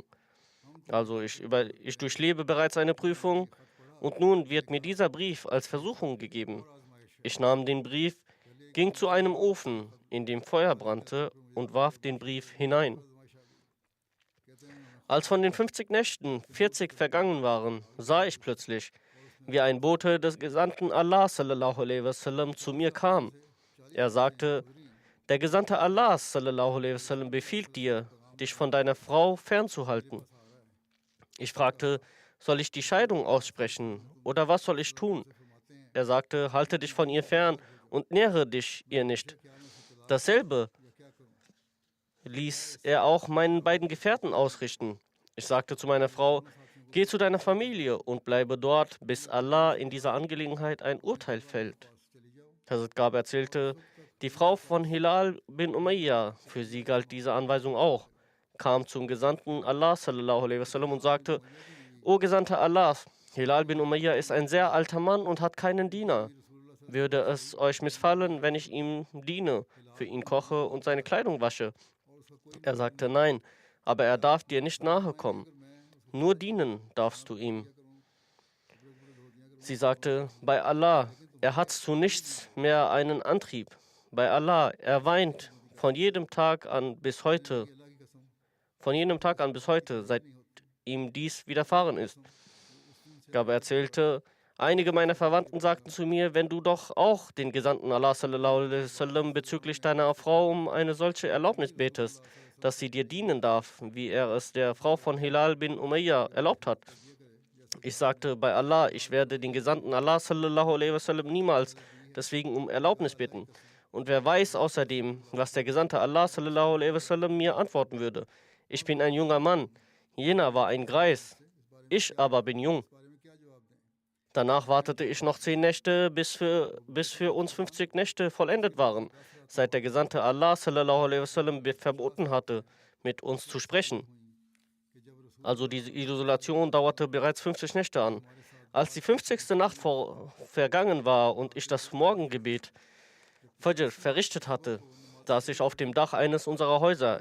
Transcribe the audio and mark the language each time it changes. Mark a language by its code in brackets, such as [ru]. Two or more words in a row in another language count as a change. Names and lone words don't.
[de] Also ich durchlebe bereits eine Prüfung und nun wird mir dieser Brief als Versuchung gegeben. Ich nahm den Brief, ging zu einem Ofen, in dem Feuer brannte und warf den Brief hinein. Als von den 50 Nächten 40 vergangen waren, sah ich plötzlich, wie ein Bote des Gesandten Allah [ar] صلى الله عليه وسلم [de] zu mir kam. Er sagte, der Gesandte Allah [ar] صلى الله عليه وسلم [de] befiehlt dir, dich von deiner Frau fernzuhalten. Ich fragte, soll ich die Scheidung aussprechen oder was soll ich tun? Er sagte, halte dich von ihr fern und nähere dich ihr nicht. Dasselbe ließ er auch meinen beiden Gefährten ausrichten. Ich sagte zu meiner Frau, geh zu deiner Familie und bleibe dort, bis Allah in dieser Angelegenheit ein Urteil fällt. Hazrat Gab erzählte, die Frau von Hilal bin Umayya, für sie galt diese Anweisung auch, kam zum Gesandten Allah [ar] صلى الله عليه وسلم [de] und sagte, O Gesandter Allahs, Hilal bin Umayya ist ein sehr alter Mann und hat keinen Diener. Würde es euch missfallen, wenn ich ihm diene, für ihn koche und seine Kleidung wasche? Er sagte, nein, aber er darf dir nicht nahe kommen. Nur dienen darfst du ihm. Sie sagte, bei Allah, er hat zu nichts mehr einen Antrieb. Bei Allah, er weint von jedem Tag an bis heute, seit ihm dies widerfahren ist. Gab erzählte, einige meiner Verwandten sagten zu mir, wenn du doch auch den Gesandten Allah [ar] صلى الله عليه وسلم [de] bezüglich deiner Frau um eine solche Erlaubnis betest, dass sie dir dienen darf, wie er es der Frau von Hilal bin Umayya erlaubt hat. Ich sagte, bei Allah, ich werde den Gesandten Allah [ar] صلى الله عليه وسلم [de] niemals deswegen um Erlaubnis bitten. Und wer weiß außerdem, was der Gesandte Allah [ar] صلى الله عليه وسلم [de] mir antworten würde. Ich bin ein junger Mann, jener war ein Greis, ich aber bin jung. Danach wartete ich noch 10 Nächte, bis für uns 50 Nächte vollendet waren, seit der Gesandte Allah [ar] صلى الله عليه وسلم [de] verboten hatte, mit uns zu sprechen. Also diese Isolation dauerte bereits 50 Nächte an. Als die 50. Nacht vergangen war und ich das Morgengebet Fajr verrichtet hatte, saß ich auf dem Dach eines unserer Häuser.